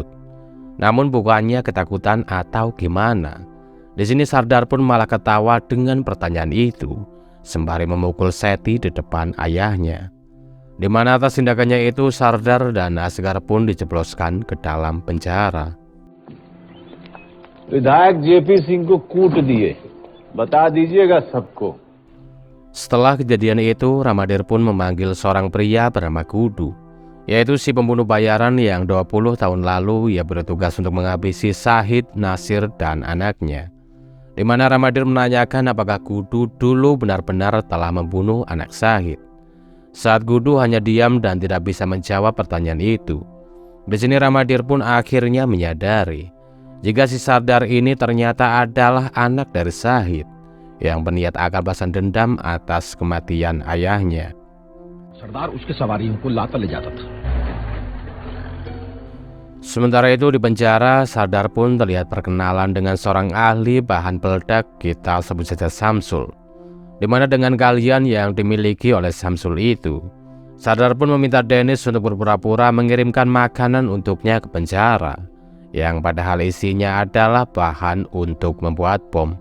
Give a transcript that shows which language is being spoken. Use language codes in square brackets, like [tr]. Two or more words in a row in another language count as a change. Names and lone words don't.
[id] Namun bukannya ketakutan atau gimana. Di sini Sardar pun malah ketawa dengan pertanyaan itu, sembari memukul Sethi di depan ayahnya. Di mana atas tindakannya itu Sardar dan Asgar pun dijebloskan ke dalam penjara. [hi] विधायक जेपी सिंह को कूट दिए, बता दीजिएगा सबको. [id] Setelah kejadian itu, Ramadir pun memanggil seorang pria bernama Gudu, yaitu si pembunuh bayaran yang 20 tahun lalu ia bertugas untuk menghabisi Syahid, Nasir, dan anaknya. Di mana Ramadir menanyakan apakah Gudu dulu benar-benar telah membunuh anak Syahid. Saat Gudu hanya diam dan tidak bisa menjawab pertanyaan itu. Di sini Ramadir pun akhirnya menyadari jika si Sardar ini ternyata adalah anak dari Syahid yang berniat akan balas dendam atas kematian ayahnya. [hi] सरदार उसके सवारियों को लाता ले जाता था. [id] Sementara itu di penjara, Sardar pun terlihat perkenalan dengan seorang ahli bahan peledak, kita sebut saja Samsul. Di mana dengan kalian yang dimiliki oleh Samsul itu, Sardar pun meminta Dennis untuk berpura-pura mengirimkan makanan untuknya ke penjara, yang padahal isinya adalah bahan untuk membuat bom.